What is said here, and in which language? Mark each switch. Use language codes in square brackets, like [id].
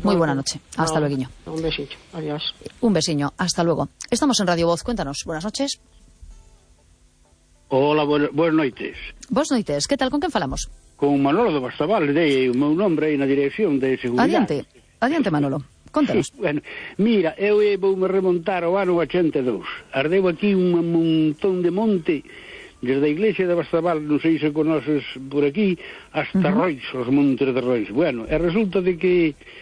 [es] Muy buena noche. Hasta luego, guiño. Un besito. Adiós. Un besiño. Hasta luego. Estamos en Radio Voz. Cuéntanos. Buenas noches. Hola, buenas noches. Buenas noches. ¿Qué tal? ¿Con quién falamos? Con Manolo de Bastaval, de un nombre y una dirección de seguridad. [gl] Adiante, Manolo, contanos. Sí, bueno, mira, eu vou me remontar ao ano 82. Ardeu aquí un montón de monte, desde a iglesia de Bastaval, non sei se conoces por aquí, hasta Rois, os montes de Rois. Bueno, e resulta de que